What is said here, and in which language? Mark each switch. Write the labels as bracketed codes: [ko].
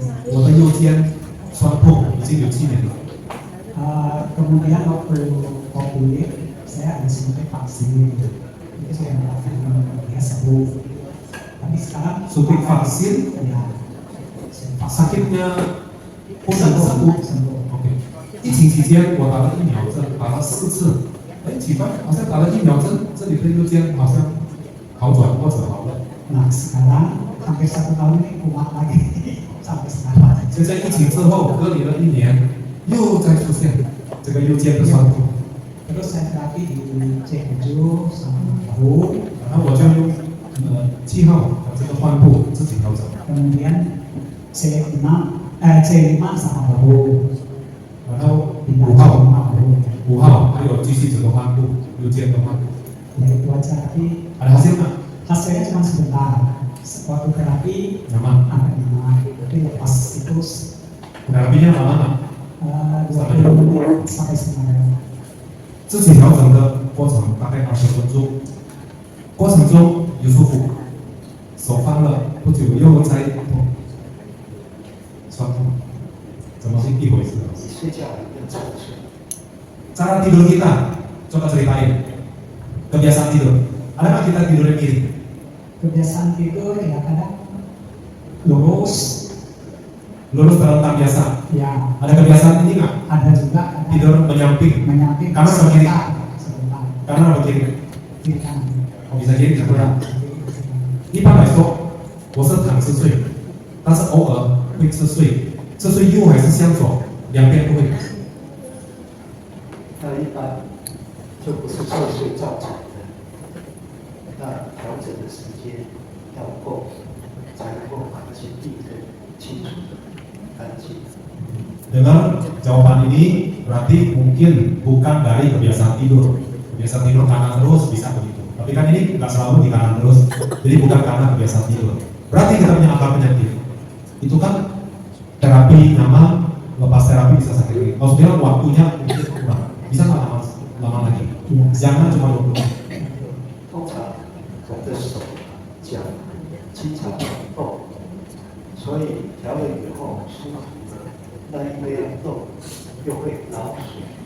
[zh] 我的右肩酸痛已经有7年了。 [id] kemudian waktu COVID saya ada suntik vaksin, itu saya melakukan ya sembuh. Tapi sekarang Suntik vaksin, ya sakitnya sembuh. sembuh. [zh] OK，疫情期间我打了疫苗针，打了4次，哎，奇怪，好像打了疫苗针，这里的右肩好像好转或者好了。 [id] Nah sekarang sampai 1 tahun ini kumat lagi sampai sekarang. [zh] 现在疫情之后隔离了1年，又再出现这个右肩的酸痛， [id] Terus saya terapi di C7 sama bahu, [zh] 然后我就用7号的这个患部自己调整， [id] kemudian C5 sama bahu, [zh] 然后 [id] pindah [zh] 5号 [id] sama bahu. [zh] 5号还有继续这个患部右肩的患部， [id] Ya itu aja, tapi ada hasil nggak？ hasilnya cuma sebentar. Waktu terapi nyaman. agak nyaman, tapi pas itu Terapinya lama nggak? 20 menit sampai setengah jam. [zh] 自己调整的过程大概20分钟，过程中有舒服，手放了不久又在痛，酸痛，怎么是一回事？你睡觉跟站着睡， [id] Cara tidur kita, coba ceritain kebiasaan tidur. Ada nggak kita tidurnya miring? Kebiasaan tidur ya kadang lurus, Lurus terlentang biasa. ya Ada kebiasaan ini nggak? ada juga kadang Tidur menyamping, menyamping Kanan atau kiri? sebentar, kanan atau kiri? kiri kanan. Oh bisa kiri bisa kanan. [zh] 一般来说，我是躺着睡，但是偶尔会侧睡，侧睡右还是向左，两边都会。那一般就不是侧睡造成的。那调整的时间要够，才能够把这些病症清除干净。 [id] Dengan jawaban ini berarti mungkin bukan dari kebiasaan tidur. Kebiasaan tidur kanan terus bisa begitu. Tapi kan ini nggak selalu di kanan terus. Jadi bukan karena kebiasaan tidur. Berarti kita punya akar penyakit. Itu kan terapi nyaman, lepas terapi bisa sakit lagi. Maksudnya waktunya mungkin kurang. Bisa nggak lama lagi? Jangan cuma 20 menit. [zh] 通常我们的手、脚经常动，所以调了以后舒服了，那因为要动，又会脑水。